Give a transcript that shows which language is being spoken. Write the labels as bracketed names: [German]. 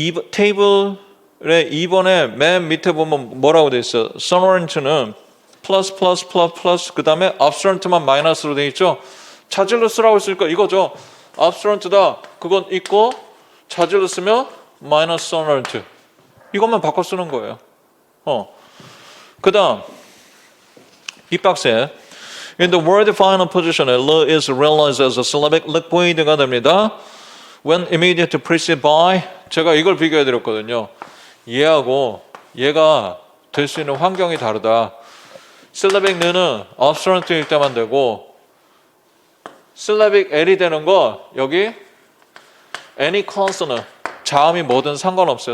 [Korean] 테이블의 2번에 맨 밑에 보면 뭐라고 돼 있어? sonorant는 플러스 그 다음에 obstruent만 마이너스로 돼 있죠. 자질로 쓰라고 했으니까 이거죠. obstruent다 그건 있고 자질로 쓰면 마이너스 sonorant 이것만 바꿔 쓰는 거예요. 그 다음 이 박스에 [English] in the word final position, L is realized as a syllabic liquid가 [Korean] 됩니다. [English] When immediate preceded by [Korean] 제가 이걸 비교해 드렸거든요. 얘하고 얘가 될 수 있는 환경이 다르다. syllabic 느는 obstruent일 때만 되고 syllabic L이 되는 거 여기 [English] any consonant [Korean] 자음이 뭐든 상관없어요.